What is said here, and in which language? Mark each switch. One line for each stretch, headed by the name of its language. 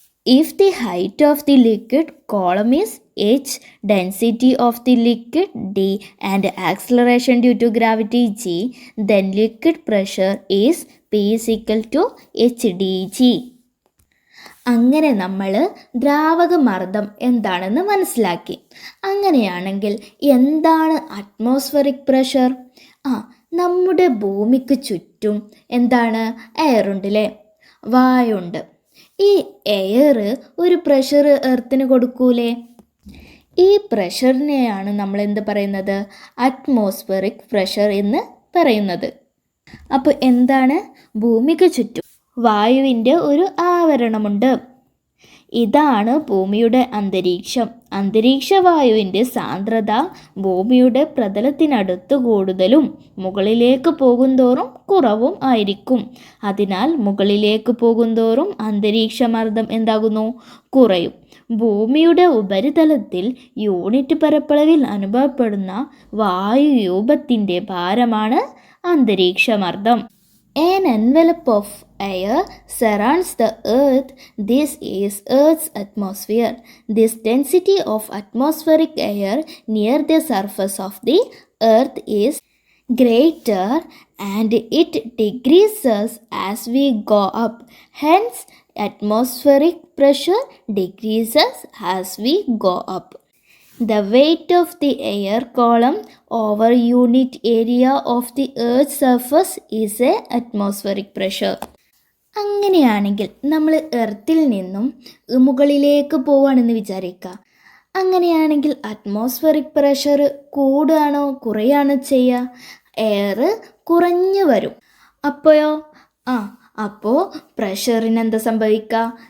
English: If the height of the liquid column is h, density of the liquid d and acceleration due to gravity g, then liquid pressure is P=HdG.
Malayalam: അങ്ങനെ നമ്മൾ ദ്രാവകമർദ്ദം എന്താണെന്ന് മനസ്സിലാക്കി. അങ്ങനെയാണെങ്കിൽ എന്താണ് atmospheric pressure? നമ്മുടെ ഭൂമിക്ക് ചുറ്റും എന്താണ്? എയറുണ്ടല്ലേ, വായുണ്ട്. ഈ എയർ ഒരു പ്രഷർ എർത്തിന് കൊടുക്കൂലേ? ഈ പ്രഷറിനെയാണ് നമ്മൾ എന്ത് പറയുന്നത്? അറ്റ്മോസ്ഫറിക് പ്രഷർ എന്ന് പറയുന്നത്. അപ്പോൾ എന്താണ്? ഭൂമിക്ക് ചുറ്റും വായുവിൻ്റെ ഒരു ആവരണമുണ്ട്. ഇതാണ് ഭൂമിയുടെ അന്തരീക്ഷം. അന്തരീക്ഷവായുവിൻ്റെ സാന്ദ്രത ഭൂമിയുടെ പ്രതലത്തിനടുത്ത് കൂടുതലും മുകളിലേക്ക് പോകുന്തോറും കുറവും ആയിരിക്കും. അതിനാൽ മുകളിലേക്ക് പോകുന്തോറും അന്തരീക്ഷമർദ്ദം എന്താകുന്നു? കുറയും. ഭൂമിയുടെ ഉപരിതലത്തിൽ യൂണിറ്റ് പരപ്പളവിൽ അനുഭവപ്പെടുന്ന വായുരൂപത്തിൻ്റെ ഭാരമാണ് അന്തരീക്ഷമർദ്ദം.
English: An envelope of air surrounds the earth. This is Earth's atmosphere. This density of atmospheric air near the surface of the earth is greater and it decreases as we go up. Hence, atmospheric pressure decreases as we go up. The weight of the air column over unit area of the Earth's surface is a atmospheric pressure.
Malayalam: അങ്ങനെയാണെങ്കിൽ നമ്മൾ എർത്തിൽ നിന്നും മുകളിലേക്ക് പോവുകയാണെന്ന് വിചാരിക്കുക. അങ്ങനെയാണെങ്കിൽ atmospheric pressure കൂടുകയാണോ കുറയാണോ ചെയ്യുക? Air കുറഞ്ഞു വരും. അപ്പോഴോ അപ്പോൾ പ്രഷറിന് എന്താ സംഭവിക്കുക?